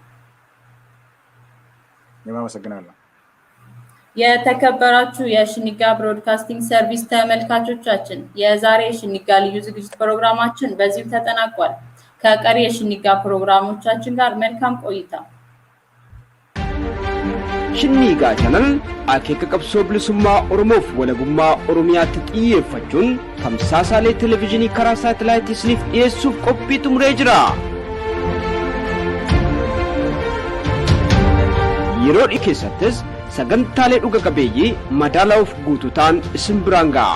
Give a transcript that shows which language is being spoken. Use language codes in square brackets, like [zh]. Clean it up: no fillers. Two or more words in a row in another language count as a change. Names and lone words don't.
[am] አመሰግናለሁ። የተከበራችሁ የሽኒጋ ብሮድካስቲንግ ሰርቪስ ተመልካቾቻችን የዛሬ የሽኒጋ ልዩ ዝግጅት ፕሮግራማችን በዚሁ ተጠናቋል። ከቀሪ የሽኒጋ ፕሮግራሞቻችን ጋር መልካም ቆይታ። [om] Shinniigaa ቻናል akeeka qabsoo bilisummaa Oromoof walabummaa Oromiyaatti xiyyeeffachuun tamsaasaalee televezyiinii karaa saatalaayitii isiniif dhiyeessuuf qophii xumuree jira. Yeroo dhiyoo keessattis sagantaalee dhuga qabeeyyii madaalaa of guutuutaan isin biraan ga'a.